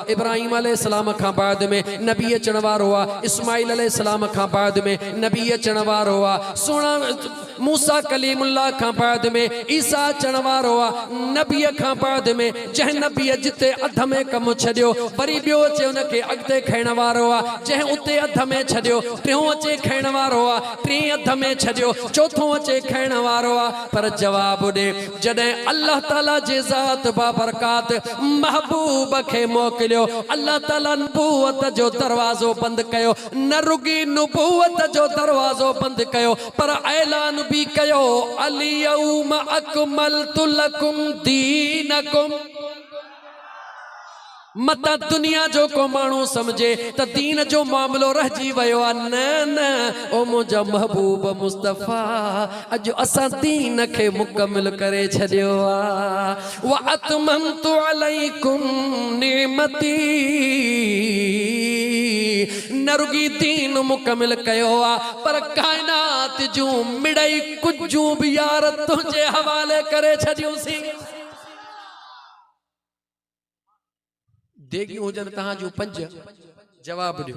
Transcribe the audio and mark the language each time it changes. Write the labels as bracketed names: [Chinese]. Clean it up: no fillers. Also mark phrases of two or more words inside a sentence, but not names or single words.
[Sindhi] इब्राहिम अलैहिस्सलाम खां बाद में नबी अचण वारो आहे, इस्माइल अलैहिस्सलाम खां बाद में नबी अचण वारो आहे, सोना मूसा कलीमुल्लाह खां बाद में ईसा अचण वारो आहे, नबी खां बाद में जंहिं नबी जिते अध में कम छॾियो वरी ॿियो अचे उनखे अॻिते खणण वारो आहे, जंहिं उते अध में छॾियो टियों अचे खणण वारो आहे, टीं अध में छॾियो चौथों अचे खणण वारो आहे। पर जवाब ॾे जॾहिं अल्लाह ताला जे ज़ात बाबरकात महबूब खे मोकिलियो, अल्लाह ताला नबूवत जो दरवाज़ो बंदि कयो, न रुगी नबूवत जो दरवाज़ो बंदि कयो पर ऐलान भी कयो [Arabic] اليوم أكملت لكم دينكم. [Sindhi] मता दुनिया जो को माण्हू समझे त दीन जो मामलो रहिजी वियो आहे, न न ओ मुंहिंजा महबूब मुस्तफ़ा अॼु असां दीन खे मुकमिल करे छॾियो आहे। [Arabic] وأتممت عليكم نعمتي, [Sindhi] न रुगी दीन मुकमिल कयो आहे पर काइनात जूं मिड़ई कुझूं बि यार तुंहिंजे हवाले करे छॾियूंसीं। देगियूं हुजनि तहां जूं 5, जवाब ॾियो।